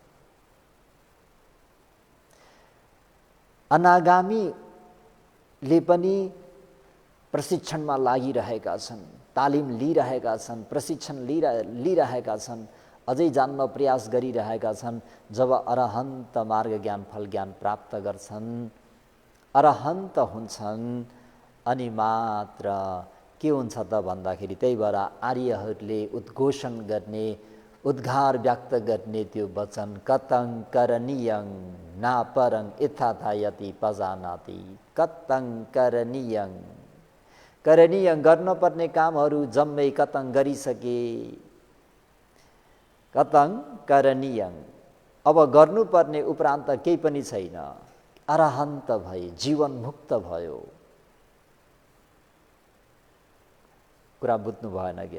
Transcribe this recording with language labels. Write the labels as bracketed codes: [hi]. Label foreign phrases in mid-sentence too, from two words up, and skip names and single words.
[ne] अनागामीले पनि प्रशिक्षणमा लागिरहेका छन्, तालिम लिइरहेका छन्, प्रशिक्षण लिइरहेका छन्, अझै जान्न प्रयास गरिरहेका छन्। जब अरहन्त मार्ग ज्ञान फल ज्ञान प्राप्त गर्छन्, अरहन्त हुन्छन्, अनि मात्र के हुन्छ त भन्दाखेरि त्यही भएर आर्यहरूले उद्घोषण गर्ने, उद्गार व्यक्त गर्ने त्यो वचन [pi] कतं करणीयं नापरं यथाथायति पजानाति। कतं करणीयं, [ne] करणीयं गर्नुपर्ने कामहरू जम्मै कतं गरिसके। [pi] कतं करणीयं, [ne] अब गर्नुपर्ने उपरान्त केही पनि छैन, अरहन्त भए, जीवन मुक्त भयो। कुरा बुझ्नु भएन क्या?